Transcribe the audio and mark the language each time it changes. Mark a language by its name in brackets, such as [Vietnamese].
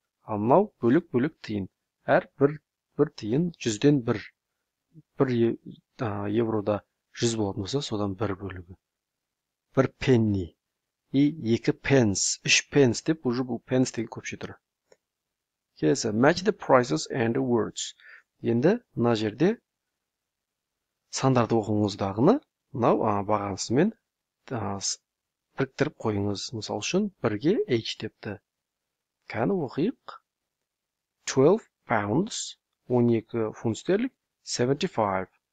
[Kazakh] Ал мынау бөлек-бөлек тиын. Әр бір тиын 100-ден 1 еврода 100 болатын болса, содан бір бөлігі. 1 пенни. И 2 pence, 3 pence деп, уже бұл pence деген көпше тұры. [English] Келесі, match the prices and the words. [Kazakh] Енді, мына жерде сандарды оқыңыздағыны, мынау бағанысымен біріктіріп қойыңыз. Мысал үшін, 1-ге H депті. Кәні оқиық. [English] 12 pounds, [Kazakh] 12 фунт стерлинг, 75.